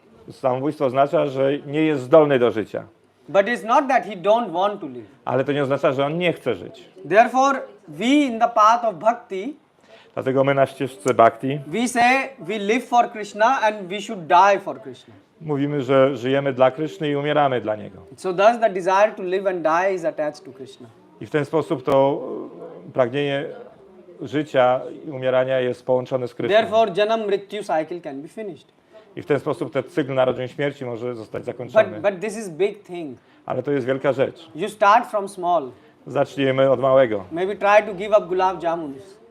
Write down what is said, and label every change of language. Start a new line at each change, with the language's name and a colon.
Polish: Samobójstwo oznacza, że nie jest zdolny do życia.
English: But it's not that he don't want to live.
Polish: Ale to nie oznacza, że on nie chce żyć.
English: Therefore, we in the path of bhakti,
Polish: Dlatego my na ścieżce bhakti
English: we say we live for Krishna and we should die for Krishna.
Polish: mówimy, że żyjemy dla Kryszny i umieramy dla Niego.
English: So thus the desire to live and die is attached to Krishna.
Polish: I w ten sposób to pragnienie życia i umierania jest połączone z Kryszną.
English: Therefore, janam mrityu cycle can be finished.
Polish: I w ten sposób ten cykl narodzin śmierci może zostać zakończony.
English: But this is big thing.
Polish: Ale to jest wielka rzecz.
English: You start from small.
Polish: Zaczniemy od małego.
English: Maybe try to give up gulab jamuns.